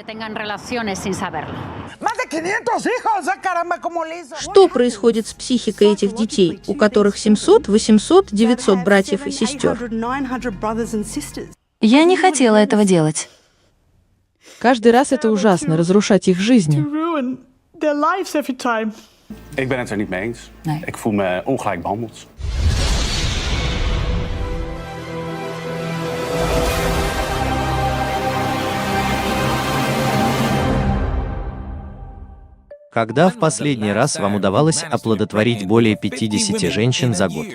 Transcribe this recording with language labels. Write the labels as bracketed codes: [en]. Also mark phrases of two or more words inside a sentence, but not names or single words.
[ru] Что происходит с психикой этих детей, у которых 700, 800, 900 братьев и сестер? Я не хотела этого делать. Каждый раз это ужасно, разрушать их жизни. [nl] Ik ben het er niet mee eens. Nee. Ik voel me ongelijk behandeld. [ru] Когда в последний раз вам удавалось оплодотворить более 50 женщин за год?